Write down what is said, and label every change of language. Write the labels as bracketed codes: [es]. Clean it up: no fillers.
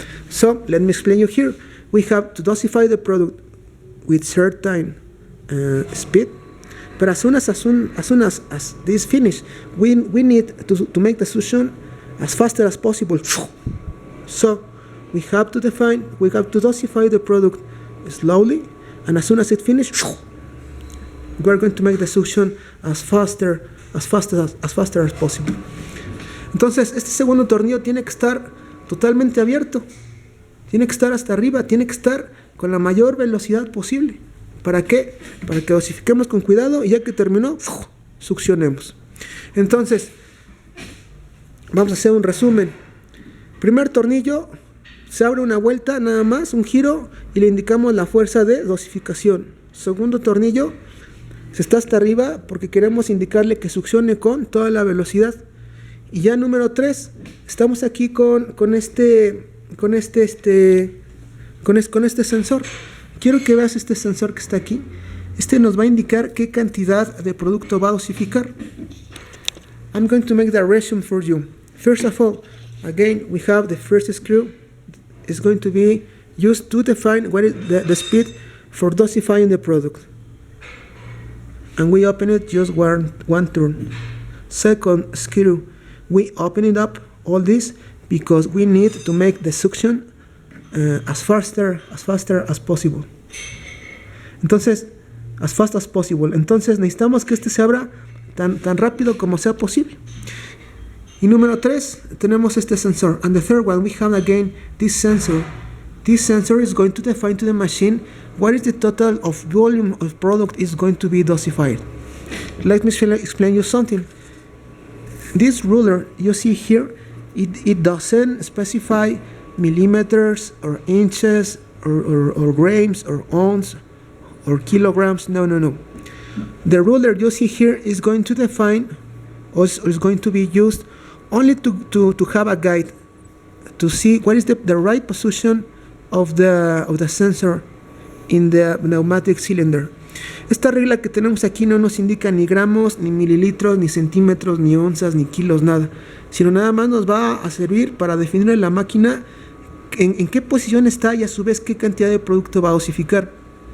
[en] So, let me explain you here. We have to dosify the product with certain speed, but as soon as this finish, we need to make the suction as fast as possible. So we have to dosify the product slowly, and as soon as it finishes, we are going to make the suction as faster as possible. [es] Entonces, este segundo tornillo tiene que estar totalmente abierto, tiene que estar hasta arriba, tiene que estar con la mayor velocidad posible. ¿Para qué? Para que dosifiquemos con cuidado y ya que terminó, succionemos. Entonces, vamos a hacer un resumen. Primer tornillo, se abre una vuelta, nada más, un giro, y le indicamos la fuerza de dosificación. Segundo tornillo, se está hasta arriba porque queremos indicarle que succione con toda la velocidad. Y ya número 3, estamos aquí con este sensor. Quiero que veas este sensor que está aquí. Este nos va a indicar qué cantidad de producto va a dosificar. [en] I'm going to make the resume for you. First of all, again, we have the first screw. It's going to be used to define what is the speed for dosifying the product. And we open it just one turn. Second screw, we open it up all this because we need to make the suction as faster as possible. [es] Entonces, [en] as fast as possible. [es] Entonces necesitamos que se abra tan rápido como sea posible. Y número 3, tenemos este sensor. [en] And the third one, we have again this sensor. This sensor is going to define to the machine what is the total of volume of product is going to be dosified. Let me explain you something. This ruler you see here, it doesn't specify millimeters or inches or grams or ounces or kilograms. No. The ruler you see here is going to define, or is going to be used only to have a guide to see what is the right position of the sensor in the pneumatic cylinder. [es] Esta regla que tenemos aquí no nos indica ni gramos, ni mililitros, ni centímetros, ni onzas, ni kilos, nada, sino nada más nos va a servir para definir en la máquina en qué posición está y a su vez qué cantidad de producto va a dosificar.